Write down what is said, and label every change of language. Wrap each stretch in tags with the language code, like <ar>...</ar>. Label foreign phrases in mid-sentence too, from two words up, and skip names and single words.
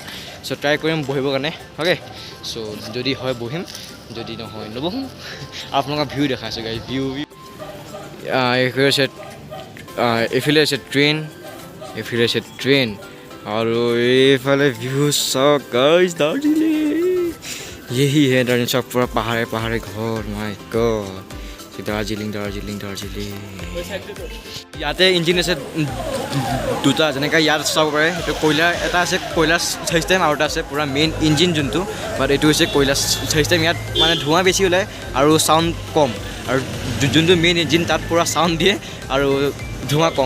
<as>চ' ট্ৰাই কৰিম বহিবৰ কাৰণে।</as> <en>okay, so'</en> <as>যদি হয় বহিম, যদি নহয় নবহোঁ। আপোনালোকক ভিউ দেখাই আছোঁ গাইছ, ভিউ এইফালে আছে ট্ৰেইন, এইফালে আছে ট্ৰেইন আৰু এইফালে ভিউ চাওক গাইছ, দাৰ্জিলিং।</as> <hi>यही है दार्जिलिং,</hi> <as>চব পুৰা পাহাৰে পাহাৰে ঘৰ,</as> <en>my god.</en> <as>দাৰ্জিলিং দাৰ্জিলিং দাৰ্জিলিং। ইয়াতে ইঞ্জিন আছে দুটা, যেনেকৈ ইয়াত চাব পাৰে। সেইটো কয়লা এটা আছে, কয়লা চিষ্টেম, আৰু এটা আছে পূৰা</as> <en>main engine</en> <as>যোনটো। বাট এইটো হৈছে কয়লা চিষ্টেম। ইয়াত মানে ধোঁৱা বেছি ওলায় আৰু চাউণ্ড কম। আৰু যোনটো</as> <en>main engine</en> <as>তাত পূৰা চাউণ্ড দিয়ে আৰু ধোঁৱা কম।</as>